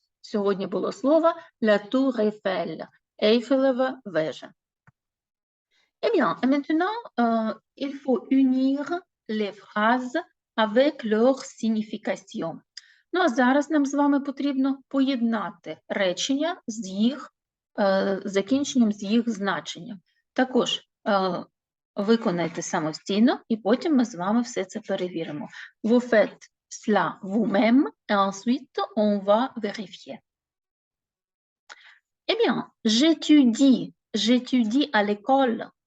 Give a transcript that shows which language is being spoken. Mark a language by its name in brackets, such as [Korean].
[Ukrainian] Сьогодні було слово la tour Eiffel, Ейфелева вежа. [French] Eh bien, maintenant, il faut unir les phrases avec leur signification. [Ukrainian] Ну, а зараз нам з вами потрібно поєднати речення з їх закінченням, з їх значенням. Також виконайте самостійно, і потім ми з вами все це перевіримо. [French] Vous faites cela vous-même, et ensuite on va vérifier. Eh bien, j'étudie à l'école.